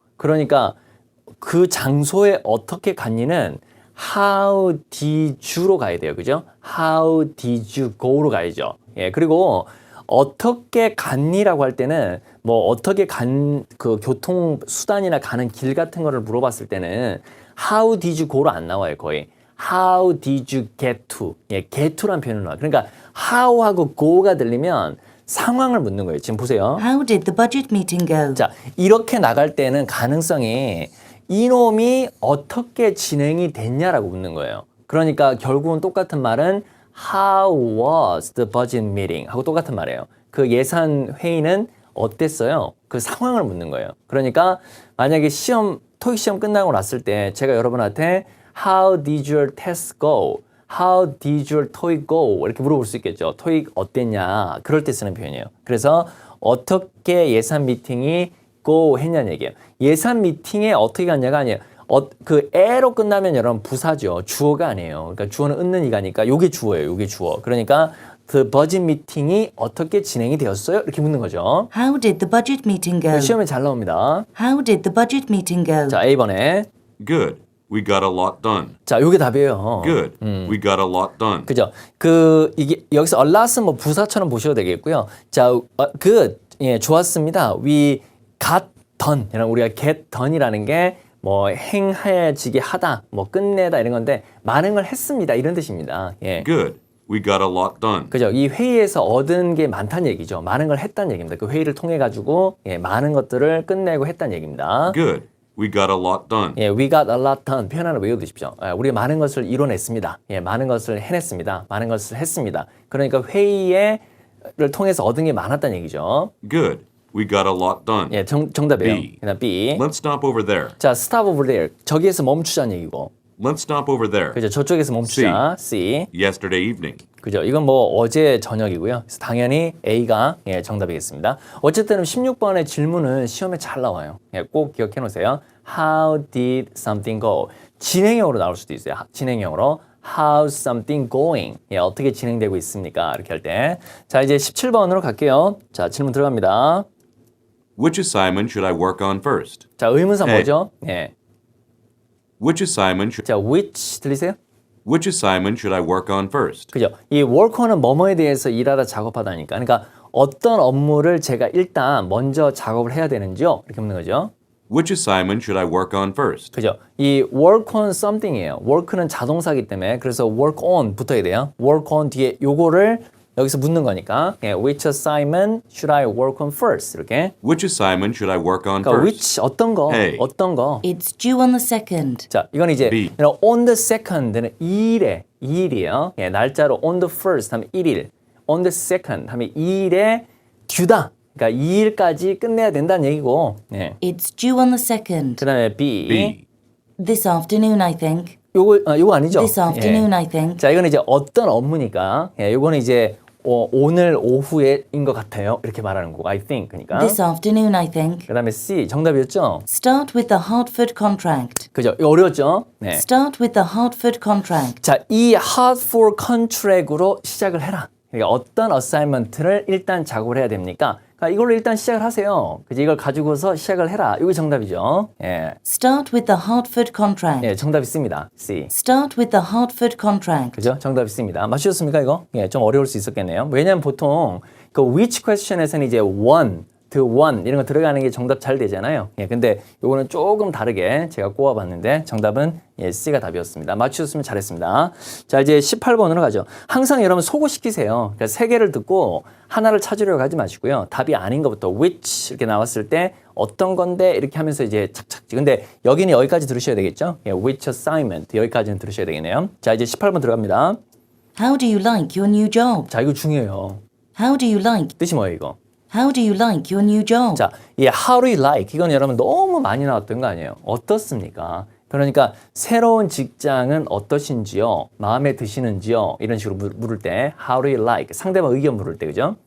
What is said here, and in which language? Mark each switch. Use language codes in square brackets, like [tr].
[ko] 그러니까 그 장소에 어떻게 갔니는 [en] How did you [ko] 로 가야 돼요. 그죠? [en] How did you go로 가야죠. [ko] 예, 그리고 어떻게 갔니라고 할 때는 뭐 어떻게 그 교통 수단이나 가는 길 같은 거를 물어봤을 때는 [en] How did you go [ko] 로 안 나와요, 거의. [en] How did you get to? [ko] 예, get to라는 표현을 나와요. 그러니까 how하고 go가 들리면 상황을 묻는 거예요. 지금 보세요. [en] How did the budget meeting go? [ko] 자, 이렇게 나갈 때는 가능성이 이놈이 어떻게 진행이 됐냐라고 묻는 거예요. 그러니까 결국은 똑같은 말은 [en] How was the budget meeting? [ko] 하고 똑같은 말이에요. 그 예산 회의는 어땠어요? 그 상황을 묻는 거예요. 그러니까 만약에 토익 시험 끝나고 났을 때 제가 여러분한테 [en] How did your test go? How did your TOEIC go? [ko] 이렇게 물어볼 수 있겠죠. 토익 어땠냐? 그럴 때 쓰는 표현이에요. 그래서 어떻게 예산 미팅이 go 했냐는 얘기예요. 예산 미팅에 어떻게 갔냐가 아니에요. 그 에로 끝나면 여러분 부사죠. 주어가 아니에요. 그러니까 주어는 있는 이가니까 요게 주어예요. 요게 주어. 그러니까 the budget meeting이 어떻게 진행이 되었어요? 이렇게 묻는 거죠. [en] How did the budget meeting go? [ko] 시험에 잘 나옵니다. [en] How did the budget meeting go? [ko] 자, A번에. [en] Good. We got a lot done. [ko] 자, 요게 답이에요. [en] Good. We got a lot done. [ko] 그죠? 이게 여기서 a lot은 뭐 부사처럼 보셔도 되겠고요. [en] 자, good. 예, 좋았습니다. We got done. [ko] 우리가 get done이라는 게 뭐 행해지게 하다, 뭐 끝내다 이런 건데 많은 걸 했습니다. 이런 뜻입니다. 예. [en] Good. We got a lot done. [ko] 그죠? 이 회의에서 얻은 게 많다는 얘기죠. 많은 걸 했다는 얘기입니다. 그 회의를 통해 가지고 많은 것들을 끝내고 했다는 얘기입니다. [en] Good. We got a lot done. [ko] 예, [en] we got a lot done [ko] 표현 하나 외워두십시오. 우리 많은 것을 이뤄냈습니다. 예, 많은 것을 해냈습니다. 많은 것을 했습니다. 그러니까 회의를 통해서 얻은 게 많았다는 얘기죠. [en] Good. We got a lot done. [ko] 예, 정답이에요. B. 그다음 B. [en] Let's stop over there. [ko] 자, [en] stop over there. [ko] 저기에서 멈추자는 얘기고. [en] Let's stop over there. [ko] 그죠? 저쪽에서 멈추자. C. [en] Yesterday evening. [ko] 그죠? 이건 뭐 어제 저녁이고요. 그래서 당연히 A가 정답이겠습니다. 어쨌든 16번의 질문은 시험에 잘 나와요. 예, 꼭 기억해 놓으세요. [en] How did something go? [ko] 진행형으로 나올 수도 있어요. 진행형으로. [en] How's something going? [ko] 예, 어떻게 진행되고 있습니까? 이렇게 할 때. 자, 이제 17번으로 갈게요. 자, 질문 들어갑니다. [en] Which assignment should I work on first? [ko] 자, 의문사 A. 뭐죠? 예. [en] Which assignment should [ko] 자, which 들리세요? [en] Which assignment should I work on first? [ko] 그죠? 이 work on은 뭐뭐에 대해서 일하다 작업하다니까. 그러니까 어떤 업무를 제가 일단 먼저 작업을 해야 되는지요? 이렇게 묻는 거죠. [en] Which assignment should I work on first? [ko] 그죠? [en] 이 work on something이에요. [ko] work는 자동사기 때문에 그래서 work on 붙어야 돼요. work on 뒤에 요거를 여기서 묻는 거니까 예, [en] which assignment should I work on first? [ko] 이렇게. [en] Which assignment should I work on [ko] 그러니까 [en] first? [ko] which 어떤 거, A. 어떤 거. [en] It's due on the 2nd. [ko] 자, 이건 이제 B. on the second는 2일이에요. 예, 날짜로 on the first 하면 1일, on the second 하면 2일에 듀다. 그러니까 2일까지 끝내야 된다는 얘기고. 예. [en] It's due on the 2nd. [ko] 그다음에 B. B. [en] This afternoon, I think. [ko] 요거 아니죠? [en] This afternoon, [ko] 예. [en] I think. [ko] 자, 이거는 이제 어떤 업무니까. 예, 요거는 이제 오늘 오후에인 것 같아요. 이렇게 말하는 거고. [en] I think. [ko] 그러니까. [en] This afternoon, I think. [ko] 그다음에 C. 정답이었죠? [en] Start with the Hartford contract. [ko] 그죠? 이거 어려웠죠? 네. [en] Start with the Hartford contract. [ko] 자, 이 hard for contract으로 시작을 해라. 그러니까 어떤 어사이먼트를 일단 작업을 해야 됩니까? 그러니까 이걸로 일단 시작을 하세요. 그죠? 이걸 가지고서 시작을 해라. 이게 정답이죠. 예. [en] Start with the Hartford contract. [ko] 예, 정답 있습니다. C. [en] Start with the Hartford contract. [ko] 그죠? 정답 있습니다. 맞추셨습니까, 이거? 예, 좀 어려울 수 있었겠네요. 왜냐면 보통 그 which question에서는 이제 one, to one 이런 거 들어가는 게 정답 잘 되잖아요. 예, 근데 요거는 조금 다르게 제가 꼽아봤는데 정답은 예, C가 답이었습니다. 맞추셨으면 잘했습니다. 자, 이제 18번으로 가죠. 항상 여러분 소고시키세요. 그러니까 세 개를 듣고 하나를 찾으려고 하지 마시고요. 답이 아닌 것부터 which 이렇게 나왔을 때 어떤 건데 이렇게 하면서 이제 착착. 근데 여기는 여기까지 들으셔야 되겠죠? 예, which assignment 여기까지는 들으셔야 되겠네요. 자, 이제 18번 들어갑니다. [en] How do you like your new job? [ko] 자, 이거 중요해요. [en] How do you like? [ko] 뜻이 뭐예요, 이거? [en] How do you like your new job? [ko] 자, 이 how do you like 이건 여러분 너무 많이 나왔던 거 아니에요? 어떻습니까? 그러니까 새로운 직장은 어떠신지요? 마음에 드시는지요? 이런 식으로 물을 때 [en] how do you like [ko] 상대방 의견 물을 때 그죠?